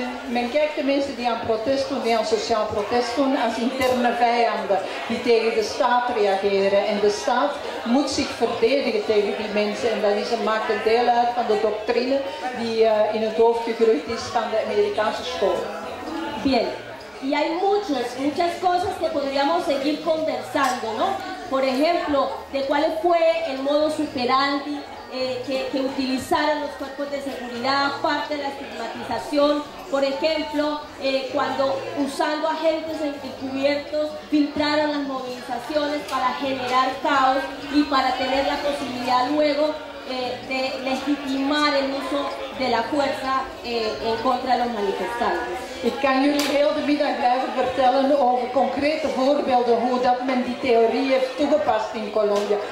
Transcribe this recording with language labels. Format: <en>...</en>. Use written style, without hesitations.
<nl>Men kijkt de mensen die aan protest doen, die aan sociaal protest doen, als interne vijanden die tegen de staat reageren. En de staat moet zich verdedigen tegen die mensen. En dat maakt een deel uit van de doctrine die in het hoofd gegroeid is van de Amerikaanse school.</nl> <es>Bien, y hay muchas cosas que podríamos seguir conversando, ¿no? Por ejemplo, de cuál fue el modo superandi que utilizaron los cuerpos de seguridad, parte de la estigmatización, por ejemplo, cuando usando agentes encubiertos filtraron las movilizaciones para generar caos y para tener la posibilidad luego de legitimar el uso de la fuerza en contra de los manifestantes.</es> <nl>Ik kan jullie heel de middag blijven vertellen over concrete voorbeelden hoe dat men die theorie heeft toegepast in Colombia.</nl>